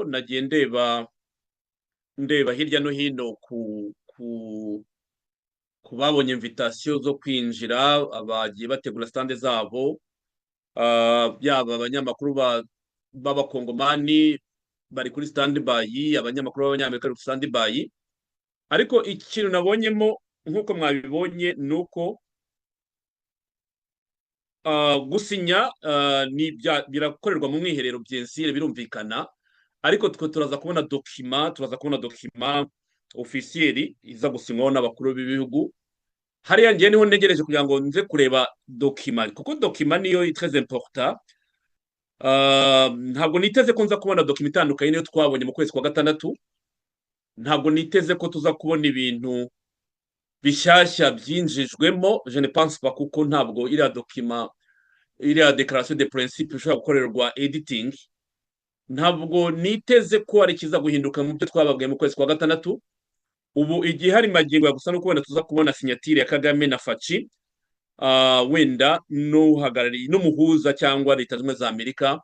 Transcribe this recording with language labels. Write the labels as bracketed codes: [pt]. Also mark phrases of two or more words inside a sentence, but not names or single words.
[rw] Nagiye ndeba hirya no hino ku babonye invitation zo kwinjira, abagiye bategura stand zabo. Yaba abanyamakuru b'abakongomani bari kuri [en] stand by, [rw] abanyamakuru b'abanyamerika bari kuri [en] stand by. [rw] Ariko ikintu nabonyemo nk'uko mwabibonye nuko gusinya birakorerwa mu mwiherero byensire, birumvikana. Ariko twe turaza kubona [fr] document officiel [rw] iza gusinywaho n'abakuru b'ibihugu. Hariya ngiye niho ntegereje kugira ngo nze kureba document, kuko document niyo [fr] très important. [rw] Ntabwo niteze ko nza kubona document itandukanye niyo twabonye mu kwezi kwa gatandatu. Ntabwo niteze ko tuza kubona ibintu bishyashya byinjijwemo. [fr] Je ne pense pas, [rw] kuko ntabwo iriya document, iriya [fr] declaration de principe [rw] ishobora gukorerwa editing. Ntabwo niteze ko ari kiza guhinduka mu byo twababwiye mu kwezi kwa gatandatu. Ubu igihe hari magingo ya gusa no kubona tuza kubona signature ya Kagame na Fatshi, wenda n'uhagarariye n'umuhuza cyangwa Leta Zunze Ubumwe za Amerika.